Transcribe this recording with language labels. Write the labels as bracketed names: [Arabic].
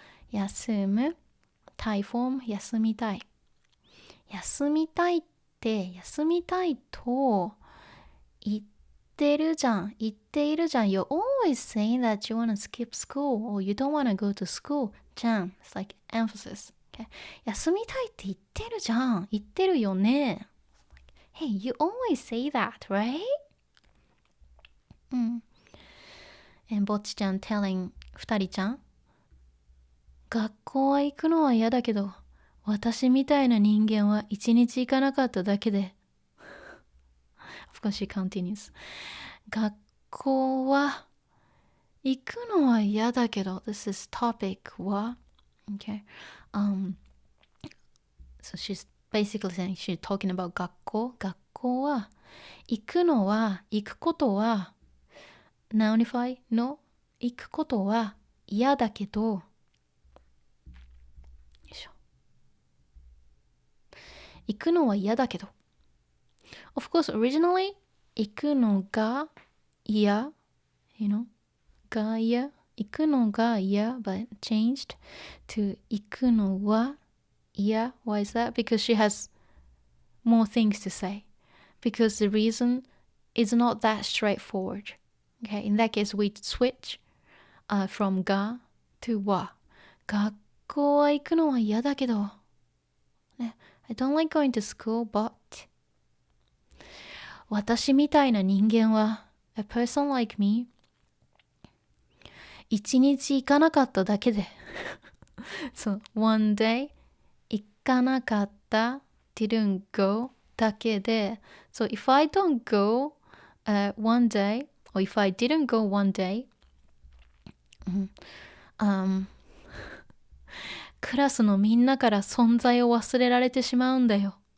[Japanese] 休む Thai form 休みたい。休みたいって休みたいと言ってるじゃん。言っているじゃん。 [English] You're always saying that you wanna skip school or you don't wanna go to school. [Japanese] じゃん。 [English] It's like emphasis. Okay? [Japanese] 休みたいって言ってるじゃん。言ってるよね。 [English] Hey, you always say that, right? And ぼっちちゃん telling [Japanese] 二人ちゃん、学校は行くのは嫌だけど、私みたいな人間は一日行かなかっただけで。 [English] Of course she continues. [Japanese] 学校は行くのは嫌だけど、 [English] this is topic [Japanese] は okay. [English] So she's basically saying she's talking about 学校。 [Japanese] 学校は行くのは、行くことは nounify の行くことは嫌だけど、よいしょ、行くのは嫌だけど。 [English] Of course, originally [Japanese] 行くのが嫌、 [English] you know, が嫌、行くのが嫌 but changed to [Japanese] 行くのは嫌。 [English] Why is that? Because she has more things to say. Because the reason is not that straightforward. Okay, in that case we switch from が to は。 [Japanese] 学校は行くのは嫌だけど、 [English] ね、I don't like going to school, but [Japanese] 私みたいな人間は [English] a person like me [Japanese] 一日行かなかっただけで [English] so one day [Japanese] 行かなかった [English] didn't go [Japanese] だけで [English] so if I don't go one day [Japanese] or if I didn't go one day クラスのみんなから存在を忘れられてしまうんだよ。